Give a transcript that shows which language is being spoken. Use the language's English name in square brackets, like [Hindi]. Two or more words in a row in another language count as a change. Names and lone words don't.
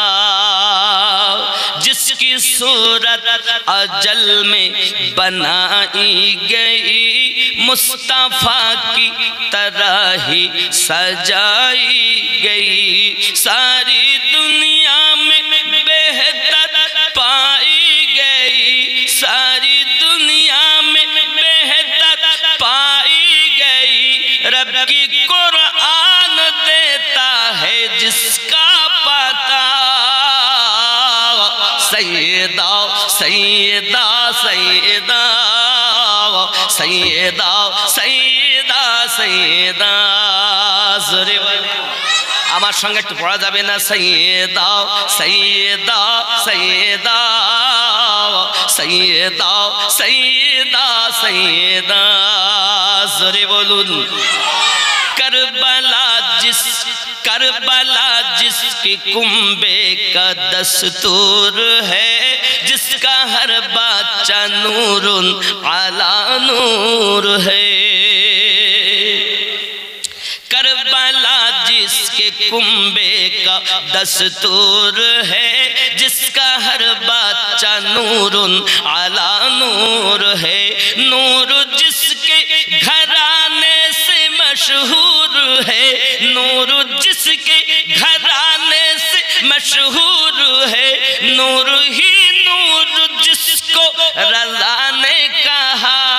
[Urdu] جس کی صورت اجل میں بنائی گئی مصطفیٰ کی طرح ہی سجائی گئی ساری دنیا میں بہتر پائی گئی ساری دنیا میں بہتر پائی گئی رب کی قرآن دیتا ہے جس کا پتہ سیدہ سیدہ سیدہ سیدہ سیدہ سیدہ زورے [Bangla] আমার সঙ্গে একটু পড়া যাবে না সৈয়দা সৈয়দা সৈয়দা সৈয়দা সৈয়দা সৈয়দা জোরে বলুন [Urdu] کربلا جس کی کنبے کا دستور ہے جس کا ہر بچہ نور علی نور ہے کربلا جس کے کنبے کا دستور ہے جس کا ہر بچہ نور علی نور ہے نور جس کے گھرانے سے مشہور ہے نور جس کے گھرانے سے مشہور ہے نور ہی نور جس کو رضا نے کہا